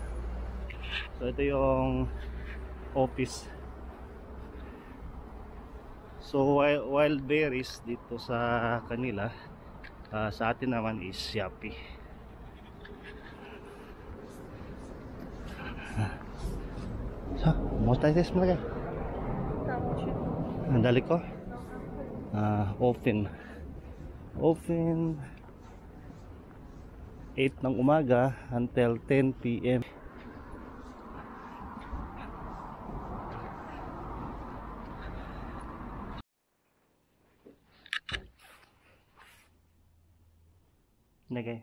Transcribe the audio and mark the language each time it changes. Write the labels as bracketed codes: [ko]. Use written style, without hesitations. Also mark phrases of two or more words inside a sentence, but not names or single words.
[tl] So ito yung office. So wild berries dito sa kanila, sa atin naman is Shopee. So, [ru] можете здесь смотреть? Далеко? [tl] Open 8 ng umaga [en] until 10 PM. Nagay.